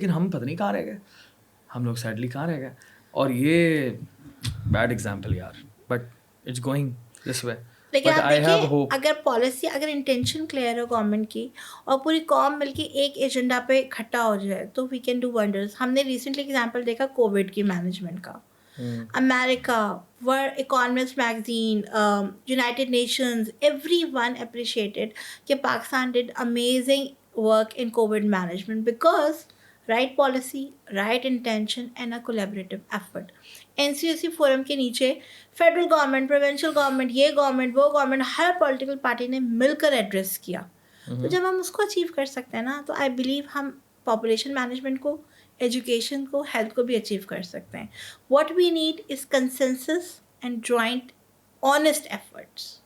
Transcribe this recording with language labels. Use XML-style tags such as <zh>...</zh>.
<ur>لیکن ہم پتہ نہیں کہاں رہ گئے, ہم لوگ سیڈلی کہاں رہ گئے. اور یہ بیڈ ایگزامپل یار,</ur> <en>But it's going this way.</en> <ur>لیکن آپ دیکھیں, اگر پالیسی, اگر انٹینشن کلیئر ہو گورنمنٹ کی, اور پوری قوم مل کے ایک ایجنڈا پہ اکٹھا ہو جائے, تو</ur> <en>We can do wonders.</en> <ur>ہم نے ریسنٹلی ایگزامپل دیکھا کووڈ کی مینجمنٹ کا.</ur> <en>America, World Economist magazine, United Nations, everyone appreciated</en> <ur>کہ</ur> <en>Pakistan did amazing work in COVID management because right policy, right intention and a collaborative effort.</en> <ur>NCOC forum کے نیچے federal government, provincial government, یہ government, وہ government, ہر political party نے مل کر address کیا. تو جب ہم اس کو اچیو کر سکتے ہیں نا, تو</ur> <en>I believe</en> <ur>ہم پاپولیشن مینجمنٹ کو, ایجوکیشن کو, ہیلتھ کو بھی اچیو کر سکتے ہیں.</ur> <en>What we need is consensus and joint honest efforts.</en>